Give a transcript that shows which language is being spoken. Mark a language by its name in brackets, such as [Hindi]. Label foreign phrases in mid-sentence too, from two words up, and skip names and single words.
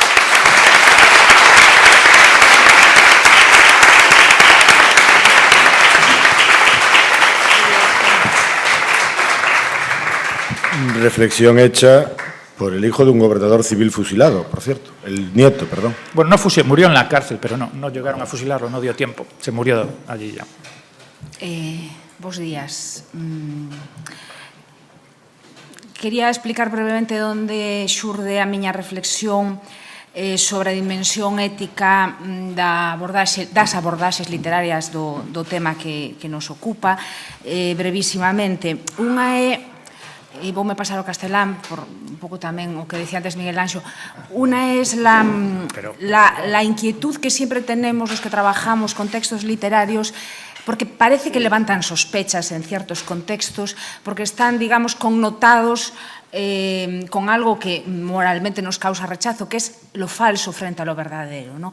[Spanish] Reflexión hecha por el hijo de un gobernador civil fusilado, por cierto, el nieto, perdón. Bueno, no murió en la cárcel, pero no llegaron a fusilarlo, no dio tiempo, se murió allí ya. [Galician] Bos días. Quería explicar brevemente onde xurde a miña reflexión sobre a dimensión ética das abordaxes literarias do tema que nos ocupa. Brevísimamente, unha é, e voume pasar ao castelán por un pouco tamén o que decía antes Miguel Anxo, [Spanish] una es la inquietud que siempre tenemos los que trabajamos con textos literarios, porque parece que levantan sospechas en ciertos contextos, porque están, digamos, connotados con algo que moralmente nos causa rechazo, que es lo falso frente a lo verdadero, ¿no?